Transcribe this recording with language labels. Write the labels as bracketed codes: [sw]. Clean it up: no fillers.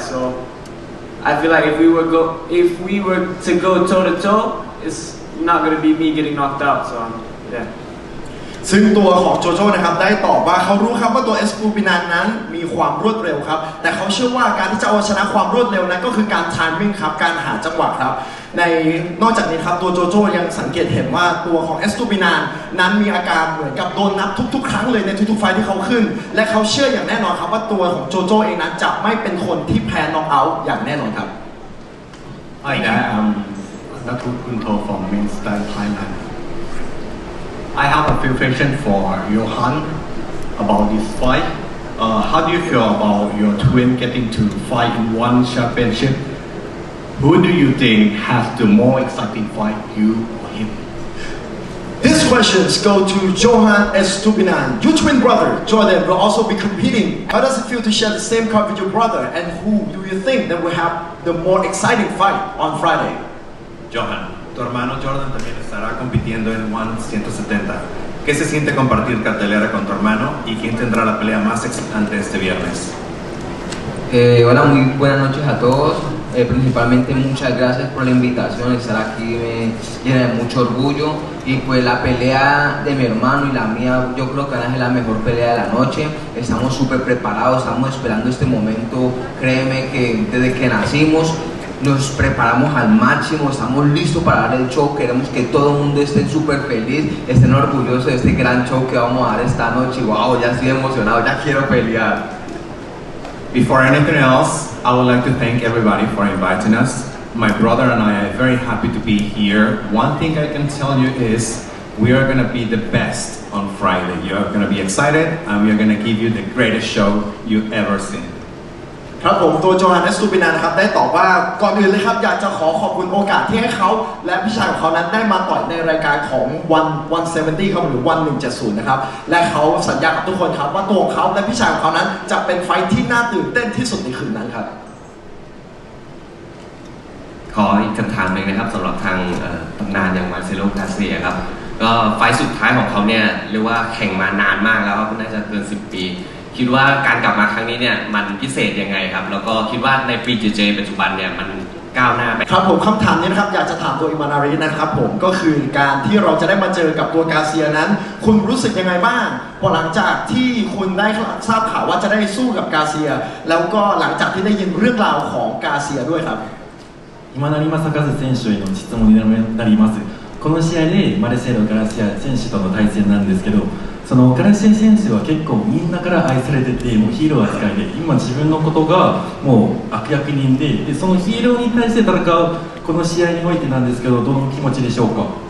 [en] So I feel like if we were to go toe to toe, it's not gonna be me getting knocked out. So yeah. [th] ซึ่งตัวของโจโจ้นะครับได้ตอบว่าเขารู้ครับว่าตัวเอสปูปินันนั้นมีความรวดเร็วครับแต่เขาเชื่อว่าการที่จะเอาชนะความรวดเร็วนั้นก็คือการไทมิ่งครับการหาจังหวะครับนอกจากนี้ครับตัวโจโจ้ยังสังเกตเห็นว่าตัวของเอสตูปินันนั้นมีอาการเหมือนกับโดนนับทุกๆครั้งเลยในทุกๆไฟที่เขาขึ้นและเขาเชื่ออย่างแน่นอนครับว่าตัวของโจโจ้เองนั้นจะไม่เป็นคนที่แพ้น็อกเอาท์อย่างแน่นอนครับ [en] Hi there, Natu Kunto from MiXMagazine Thailand. I have a few questions for Johan about this fight. How do you feel about your twin getting to fight in one championship? Who do you think has the more exciting fight, you or him? These questions go to Johan Estupinan. Your twin brother, Jordan, will also be competing. How does it feel to share the same card with your brother? And who do you think that will have the more exciting fight on Friday? [es] Johan, tu hermano Jordan también estará compitiendo en 170. ¿Qué se siente compartir cartelera con tu hermano y quién tendrá la pelea más excitante este viernes? Hola, muy buenas noches a todos. Principalmente muchas gracias por la invitación. Estar aquí me llena de mucho orgullo. Y pues la pelea de mi hermano y la mía, yo creo que van a ser la mejor pelea de la noche. Estamos súper preparados, estamos esperando este momento. Créeme que desde que nacimos nos preparamos al máximo, estamos listos para dar el show. Queremos que todo el mundo esté súper feliz, estén orgullosos de este gran show que vamos a dar esta noche. Wow, ya estoy emocionado, ya quiero pelear. [en] Before anything else, I would like to thank everybody for inviting us. My brother and I are very happy to be here. One thing I can tell you is we are going to be the best on Friday. You are going to be excited and we are going to give you the greatest show you've ever seen. [th] ครับผมตัวโจฮันเนสตูปินานะครับได้ตอบว่าก่อนอื่นเลยครับอยากจะขอบคุณโอกาสที่ให้เขาและพี่ชายของเขานั้นได้มาต่อยในรายการของ170ครับหรือ1170นะครับและเขาสัญญากับทุกคนครับว่าตัวของเขาและพี่ชายของเขานั้นจะเป็นไฟท์ที่น่าตื่นเต้นที่สุดในคืนนั้นครับ ขออีกคำถามหนึ่งนะครับสำหรับทางตำนานอย่างมาร์เซโล กาเซียครับก็ไฟท์สุดท้ายของเขาเนี่ยเรียกว่าแข่งมานานมากแล้วน่าจะเกิน10 ปีคิดว่าการกลับมาครั้งนี้เนี่ยมันพิเศษยังไงครับแล้วก็คิดว่าในปีเจปัจจุบันเนี่ยมันก้าวหน้าไป ครับผมคำถามนี้นะครับอยากจะถามตัวอิมานารินะครับผมก็คือการที่เราจะได้มาเจอกับตัวกาเซียนั้นคุณรู้สึกยังไงบ้างพอหลังจากที่คุณได้ทราบข่าวว่าจะได้สู้กับกาเซียแล้วก็หลังจากที่ได้ยินเรื่องราวของกาเซียด้วยครับ [ja] 今成正和選手への質問になります。この試合でマレセロ・ガラシア選手との対戦なんですけど、そのガラシア選手は結構みんなから愛されてて、もうヒーロー扱いで、今自分のことがもう悪役人で、そのヒーローに対して戦うこの試合においてなんですけど、どの気持ちでしょうか。